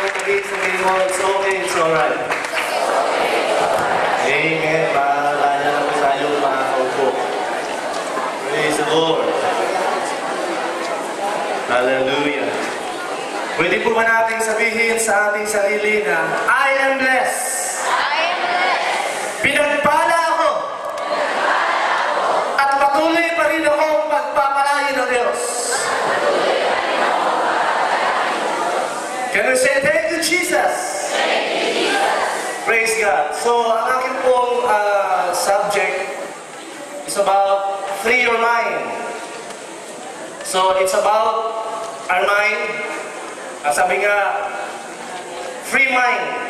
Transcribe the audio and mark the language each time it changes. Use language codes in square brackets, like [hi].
[tl] Sabihin mo, [en] it's okay, it's alright. Amen. [tl] Paalala na po tayo mga kaupo. [en] Praise the Lord. [tl] Hallelujah. Pwede po ba natin sabihin sa ating sarili na [en] I am blessed. I am blessed. [tl] Pinagpala ako. At patuloy pa rin akong pagpapalain ng Diyos. [en] Can we say thank you, Jesus? Thank you, Jesus. Praise God. So, [tl] ang aking pong [en] subject is about free your mind. So, it's about our mind. [tl] Sabi nga, [en] free mind.